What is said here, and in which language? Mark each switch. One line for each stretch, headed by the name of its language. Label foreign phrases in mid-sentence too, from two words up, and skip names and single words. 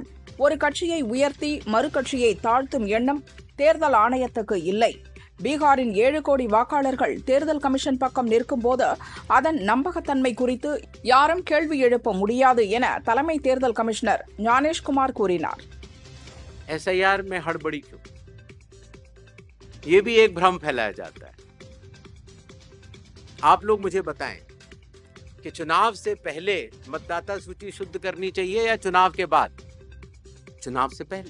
Tamil: ஒரு கட்சியை உயர்த்தி மறு கட்சியை தாழ்த்தும் எண்ணம் தேர்தல் ஆணையத்துக்கு இல்லை. பீகாரின் 7 கோடி வாக்காளர்கள் தேர்தல் கமிஷன் பக்கம் நிற்கும்போது அதன் நம்பகத்தன்மை குறித்து யாரும் கேள்வி எழுப்ப முடியாது என தலைமை தேர்தல் கமிஷனர் ஞானேஷ்குமார் கூறினார்.
Hindi: SIR में हड़बड़ी क्यों? ये भी एक भ्रम फैलाया जाता है. आप लोग मुझे बताएं कि चुनाव से पहले मतदाता सूची शुद्ध करनी चाहिए या चुनाव के बाद? चुनाव से पहले.